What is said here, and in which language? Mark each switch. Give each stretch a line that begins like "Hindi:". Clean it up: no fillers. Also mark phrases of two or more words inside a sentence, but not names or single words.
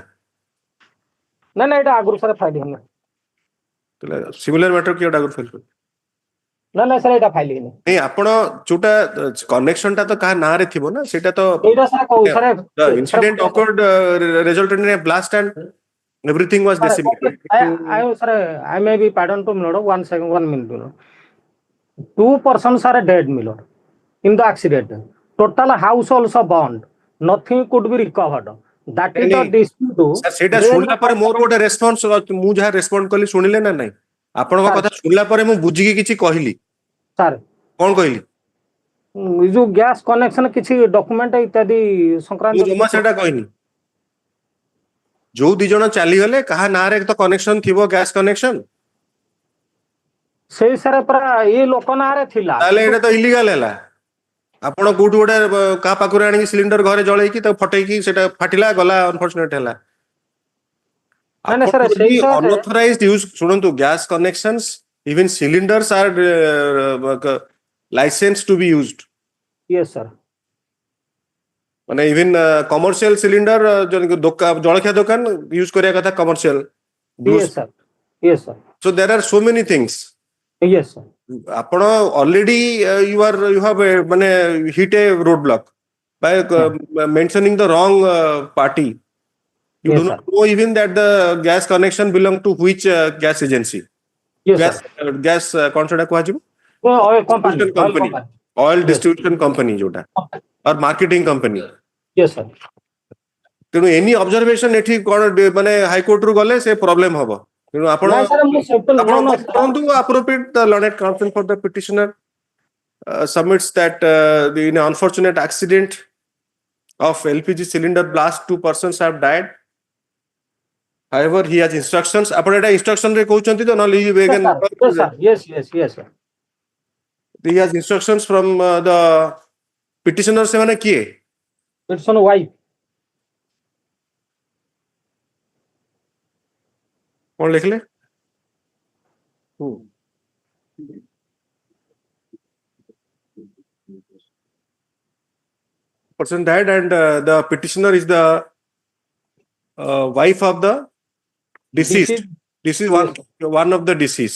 Odia: ନାଇଁ ଏଇଟା ଆଗରୁ ସାର୍ ଫାଇଲ ହେଇନି।
English: similar matter
Odia: କି ଏଇଟା ଆଗରୁ ଫାଇଲ କରିଥିଲେ? ନାଇଁ ସାର୍ ଏଇଟା ଫାଇଲ ହେଇନି। ନାଇଁ ଆପଣ ଯୋଉଟା କନେକ୍ସନ ଟା ତ କାହା ନାଁରେ ଥିବ ନା ସେଇଟା ତ ଏଇଟା ସାର୍ କହୁ ସାର୍
English: incident occurred resulted in a blast and everything was decimated. I may be pardon to milord 1 second 1 minute milord. 2 persons are dead milord in the accident. Total households are burned. Nothing could be recovered. That is the dispute.
Odia: ସାର୍ ସେଇଟା ଶୁଣିଲା ପରେ ମୋର ଗୋଟେ ରେସ୍ପନ୍ସ ମୁଁ ଯାହା ରେସ୍ପଣ୍ଡ କଲି ଶୁଣିଲେ ନା ନାଇଁ? ଆପଣଙ୍କ କଥା ଶୁଣିଲା ପରେ ମୁଁ ବୁଝିକି କିଛି କହିଲି। ସାର୍ କଣ କହିଲି? ଯୋଉ
English: gas connection
Odia: କିଛି ଡକ୍ୟୁମେଣ୍ଟ ଇତ୍ୟାଦି ମୁଁ ସଂକ୍ରାନ୍ତ ଜମା ସେଟା କହିନି। ଯୋଉ 2 ଜଣ ଚାଲିଗଲେ କାହା ନାଁରେ ତ କନେକ୍ସନ ଥିବ
English: gas connection?
Odia: ସେଇ ସାର୍ ପରା ଏଇ ଲୋକ ନାଁରେ ଥିଲା। ତାହେଲେ ଏଇଟା ତ ଇଲିଗାଲ ହେଲା। ଆପଣ କୋଉଠୁ ଗୋଟେ କାହା ପାଖରୁ ଆଣିକି ସିଲିଣ୍ଡର ଘରେ ଜଳେଇକି ତାକୁ ଫଟେଇକି ସେଟା ଫାଟିଲା ଗଲା ଅନଫର୍ଚୁନେଟ ହେଲା। ନାଇଁ ସାର୍ ସେଇ
English: unauthorized use ଶୁଣନ୍ତୁ gas connections even cylinders are licensed to be used. Yes sir.
Odia: ମାନେ
English: even commercial cylinder
Odia: ଜଳଖିଆ ଦୋକାନ ୟୁଜ କରିବା କଥା କମର୍ସିଆଲ।
English: Yes sir. Yes sir. So there are so many things. Yes sir. ଆପଣ already you have ମାନେ hit a roadblock by mentioning the wrong party. You Yes do sir. not know even that the gas connection belong to which gas agency. Yes gas sir.
Odia: gas କଣ ସେଟା କୁହାଯିବ?
English: Oil company. Distribution company. Oil distribution company ଯୋଉଟା or marketing company. Yes sir.
Odia: ତେଣୁ
English: any observation
Odia: ଏଠି କଣ ମାନେ ହାଇକୋର୍ଟ ରୁ ଗଲେ ସେ ପ୍ରୋବ୍ଲେମ ହବ। ତେଣୁ ଆପଣ ନାଇଁ ସାର୍ ମୁଁ simple ଆପଣ
English: no କରନ୍ତୁ appropriate the learned counsel for the petitioner submits that in an unfortunate accident of LPG cylinder blast 2 persons have died. However, he has instructions.
Odia: ଆପଣ ଏଟା instruction ରେ କହୁଛନ୍ତି ତ ନହେଲେ
English: Yes sir. Yes sir. he has instructions from the petitioner
Odia: ସେମାନେ କିଏ?
English: It's on wife.
Odia: କଣ ଲେଖିଲେ?
English: Person died and the petitioner is the wife of the deceased. This is one of the deceased.